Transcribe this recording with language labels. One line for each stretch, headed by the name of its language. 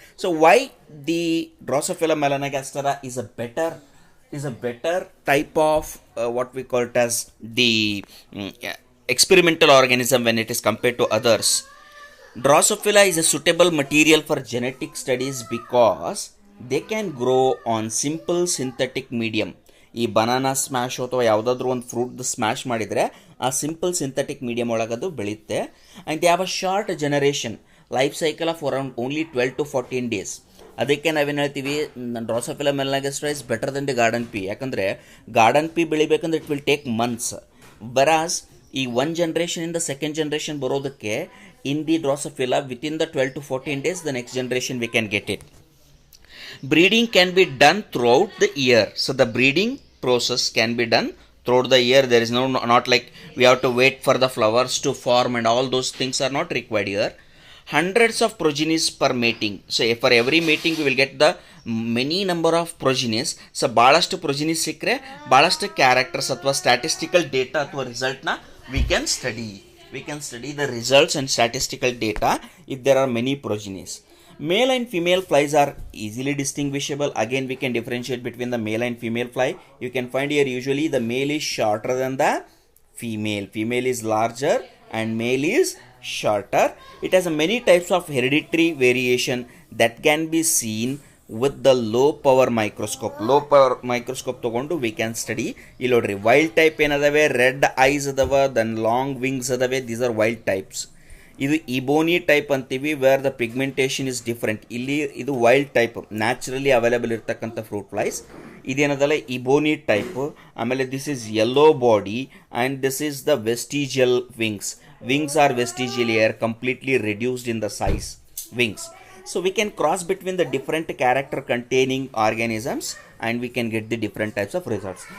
English: So why the Drosophila melanogastera is a better type of what we call it as the experimental organism when it is compared to others. Drosophila is a suitable material for genetic studies because they can grow on simple synthetic medium.
Kannada: ಈ banana smash ಅಥವಾ ಯಾವುದಾದ್ರೂ ಒಂದು fruit smash ಮಾಡಿದರೆ ಆ simple synthetic medium ಒಳಗದು ಬೆಳೆಯುತ್ತೆ.
English: And they have a short generation life cycle of around only 12 to 14 days.
Kannada: ಅದಕ್ಕೆ ನಾವೇನು ಹೇಳ್ತೀವಿ,
English: Drosophila melanogaster is better than the garden pea.
Kannada: ಯಾಕಂದರೆ garden pea ಬೆಳಿಬೇಕಂದ್ರೆ
English: It will take months. ಬರಾಸ್
Kannada: ಈ ಒನ್ ಜನ್ರೇಷನಿಂದ ಸೆಕೆಂಡ್ ಜನ್ರೇಷನ್ ಬರೋದಕ್ಕೆ
English: In the Drosophila within the 12 to 14 days the next generation we can get it. Breeding can be done throughout the year. So the breeding process can be done throughout the year. There is not like we have to wait for the flowers to form and all those things are not required here. Hundreds of progenies per mating. So for every mating we will get the many number of progenies. So
Kannada: ಬಹಳಷ್ಟು progenies ಸಿಕ್ಕರೆ ಬಹಳಷ್ಟು characters ಅಥವಾ statistical data ಅಥವಾ ರಿಸಲ್ಟ್ನ
English: we can study the results and statistical data if there are many progenies. Male and female flies are easily distinguishable. Again, we can differentiate between the male and female fly. You can find here usually the male is shorter than the female. Female is larger and male is shorter. It has many types of hereditary variation that can be seen with the low power microscope
Kannada: ತೊಗೊಂಡು
English: We can study.
Kannada: ಇಲ್ಲಿ ನೋಡ್ರಿ wild type ಏನದಾವೆ, red ice ಅದಾವ, then long wings ಅದಾವೆ,
English: These are wild types.
Kannada: ಇದು ಇಬೋನಿ type ಅಂತೀವಿ,
English: Where the pigmentation is different.
Kannada: ಇಲ್ಲಿ ಇದು wild type, naturally available ಇರ್ತಕ್ಕಂಥ ಫ್ರೂಟ್ ಫ್ಲೈಸ್. ಇದೇನದಲ್ಲ ಇಬೋನಿ ಟೈಪ್. ಆಮೇಲೆ
English: This is yellow body and this is the vestigial wings are vestigial are, completely reduced in the size wings. So we can cross between the different character containing organisms and we can get the different types of results.